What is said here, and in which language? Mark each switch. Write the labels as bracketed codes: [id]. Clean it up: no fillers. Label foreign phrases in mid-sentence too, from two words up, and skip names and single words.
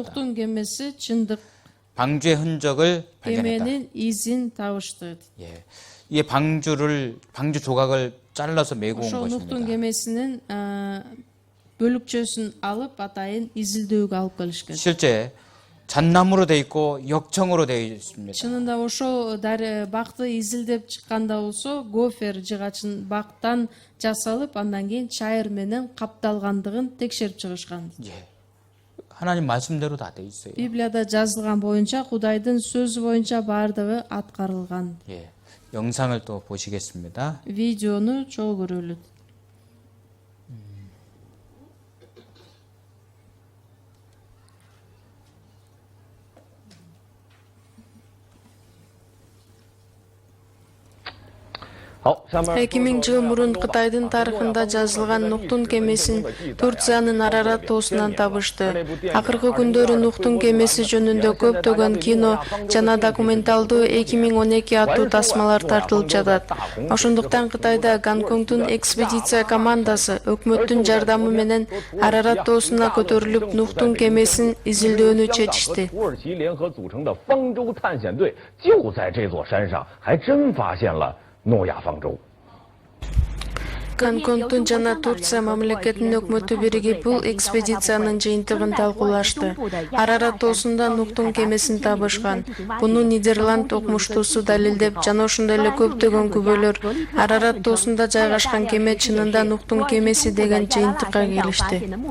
[ky] Нухтун кемеси чындык. [ko] 방주의 흔적을 발견했다. [ky] Кеменин изин табышты. [ko] 예. 이 방주 조각을 잘라서 메고 온 [ky] Ошол Нухтун [ko] 것입니다. [ky] кемесинин бөлүкчөсүн алып атайын изилдөөгө алып келишкен. [ko] 실제 잣나무로 돼 있고 역청으로 되어 있습니다. [ky] Чынында ошол бакты изилдеп чыкканда болсо, гофер жыгачын бактан жасалып, андан кийин чайыр менен капталгандыгын текшерип чыгышкан. [ko] 예. 하나님 말씀대로 다 돼 있어요. [ky] Библияда жазылган боюнча, Кудайдын сөзү боюнча бардыгы аткарылган. [ko] 예. 영상을 또 보시겠습니다. [ky] Видеону чогуу көрөлүт. Эки миң жыл мурун Кытайдын тарыхында жазылган Нухтун кемесин Турциянын Арарат тоосунан табышты. Акыркы күндөрү Нухтун кемеси жөнүндө көптөгөн кино жана документалдуу 2012 аттуу тасмалар тартылып жатат. Ошондуктан Кытайда Гонконгдун экспедиция командасы өкмөттүн жардамы менен Арарат тоосуна көтөрүлүп Нухтун кемесин изилдөөнү чечишти. [zh] 土耳其联合组成的方舟探险队就在这座山上，还真发现了诺亚方舟。 [ky] Гонконгдун жана Турция мамлекетинин өкмөтү биригип бул экспедициянын жыйынтыгын талкуулашты. Арарат тоосунда Нухтун кемесин табышкан. Буну Нидерланд окумуштуусу далилдеп, жана ошондой эле көптөгөн күбөлөр Арарат тоосунда жайгашкан кеме чынында Нухтун кемеси деген жыйынтыкка келишти.